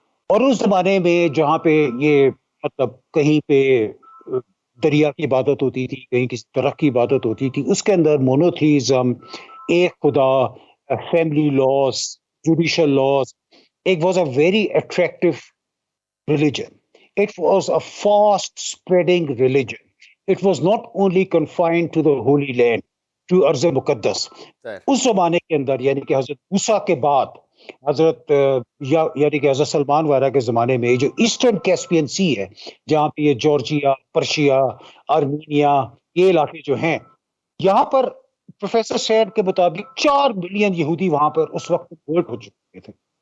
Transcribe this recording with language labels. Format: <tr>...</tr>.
<ur>اور اس زمانے میں جہاں پہ یہ مطلب کہیں پہ دریا کی عبادت ہوتی تھی, کہیں کسی درخت کی عبادت ہوتی تھی. اس کے اندر مونوتھیزم, ایک خدا, family laws, judicial laws,</ur> <en>it was a very attractive religion. It was a fast spreading religion. It was not only confined to the Holy Land, to Arz Muqaddas.</en> <ur>اس زمانے کے اندر یعنی کہ حضرت موسیٰ کے بعد حضرت یعنی کہ حضرت سلمان وغیرہ کے زمانے میں جو ایسٹرن کیسپین سی ہے, جہاں پہ یہ جارجیا, پرشیا, آرمینیا, یہ علاقے جو ہیں, یہاں پر پروفیسر سیڈ کے مطابق 4 ملین یہودی وہاں پر اس وقت کنورٹ ہو چکے تھے.</ur>